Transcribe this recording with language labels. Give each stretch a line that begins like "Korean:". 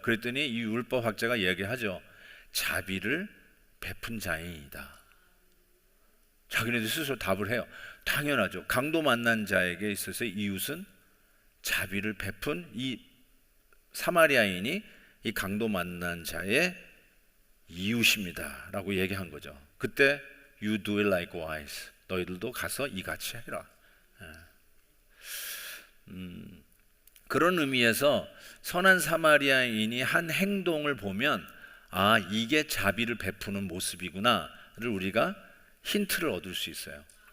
Korean: 그랬더니 이 율법 학자가 얘기하죠. 자비를 베푼 자이다. 자기네들 스스로 답을 해요. 당연하죠. 강도 만난 자에게 있어서 이웃은 자비를 베푼 이 사마리아인이 이 강도 만난 자의 이웃입니다 라고 얘기한 거죠. 그때
English: You do it likewise.
Korean: 너희들도 가서 이같이 해라. 그런 의미에서 선한 사마리아인이 한 행동을 보면 이게 자비를 베푸는 모습이구나를 우리가 힌트를 얻을 수 있어요.